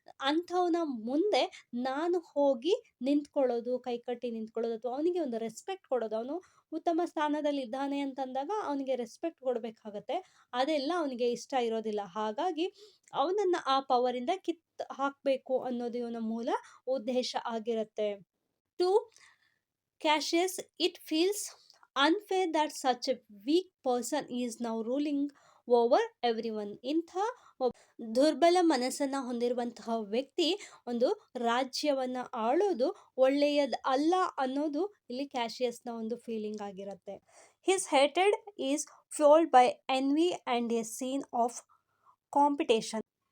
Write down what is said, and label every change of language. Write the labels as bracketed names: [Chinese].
[Kannada] ಅಂಥವನ ಮುಂದೆ ನಾನು ಹೋಗಿ ನಿಂತ್ಕೊಳ್ಳೋದು, ಕೈಕಟ್ಟಿ ನಿಂತ್ಕೊಳ್ಳೋದು, ಅಥವಾ ಅವನಿಗೆ ಒಂದು ರೆಸ್ಪೆಕ್ಟ್ ಕೊಡೋದು, ಅವನು ಉತ್ತಮ ಸ್ಥಾನದಲ್ಲಿ ಇದ್ದಾನೆ ಅಂತಂದಾಗ ಅವನಿಗೆ ರೆಸ್ಪೆಕ್ಟ್ ಕೊಡಬೇಕಾಗತ್ತೆ. ಅದೆಲ್ಲ ಅವನಿಗೆ ಇಷ್ಟ ಇರೋದಿಲ್ಲ. ಹಾಗಾಗಿ ಅವನನ್ನು ಆ ಪವರಿಂದ ಹಾಕಬೇಕು ಅನ್ನೋದು ಇವನ ಮೂಲ ಉದ್ದೇಶ ಆಗಿರುತ್ತೆ. [English] To Cassius it feels unfair that such a weak person is now ruling over everyone. [Kannada] ಇಂಥ ದುರ್ಬಲ ಮನಸ್ಸನ್ನ ಹೊಂದಿರುವಂತಹ ವ್ಯಕ್ತಿ ಒಂದು ರಾಜ್ಯವನ್ನ ಆಳೋದು ಒಳ್ಳೆಯದು ಅಲ್ಲ ಅನ್ನೋದು ಇಲ್ಲಿ ಕ್ಯಾಶಿಯಸ್ನ ಒಂದು ಫೀಲಿಂಗ್ ಆಗಿರುತ್ತೆ. [English] His hated is ಫ್ಯೂಲ್ಡ್ by NV and A scene of competition.